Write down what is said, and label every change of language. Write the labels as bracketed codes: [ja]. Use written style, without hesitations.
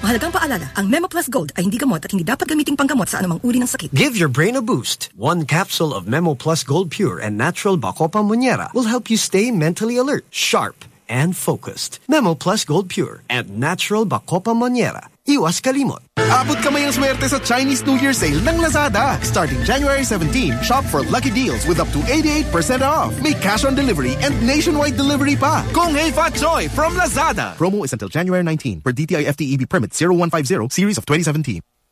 [tl] Mahalagang paalala, ang Memo Plus Gold ay hindi gamot at hindi dapat gamitin pang sa anumang uri ng sakit. [en] Give your brain a boost. One capsule of Memo Plus Gold Pure and Natural Bacopa Monyera will help you stay mentally alert, sharp, and focused. Memo Plus Gold Pure and Natural Bacopa Monyera. [tl] Iwas kalimot. Abot kamay ang swerte sa Chinese New Year sale ng Lazada. [en] Starting January 17, shop for lucky deals with up to 88% off. Make cash on delivery and nationwide delivery pa. Kung hei fa choy from Lazada. Promo is until January 19 per DTI FTEB permit 0150 series of 2017.